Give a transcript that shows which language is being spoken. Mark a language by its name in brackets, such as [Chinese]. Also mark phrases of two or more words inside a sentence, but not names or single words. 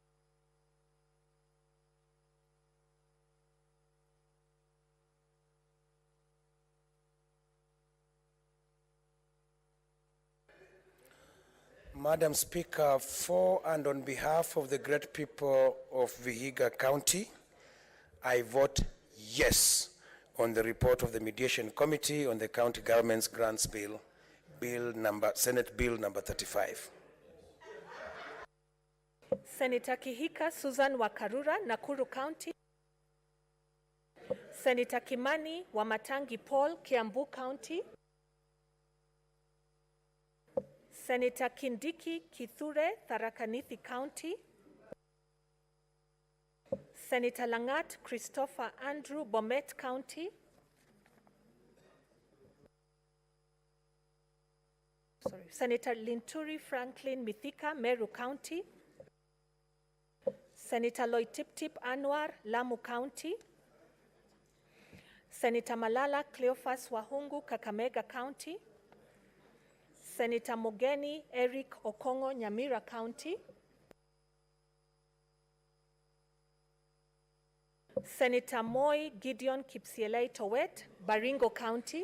[English] Madam Speaker, for and on behalf of the great people of Vihiga County, I vote yes on the report of the Mediation Committee on the County Government's Grants Bill, Senate Bill number 35. Senator Kihika Susan Wakarura, Nakuru County. Senator Kimani Wamatangi Paul, Kiambu County. Senator Kindiki Kithure, Tharaka Nithi County. Senator Langat Christopher Andrew, Bomet County. Senator Linturi Franklin Mithika, Meru County. Senator Loitiptip Anwar, Lamu County. Senator Malala Cleophas Wahungu, Kakamega County. Senator Mogeni Eric Okongo, Nyamira County. Senator Moi Gideon Kipsielei Towet, Baringo County.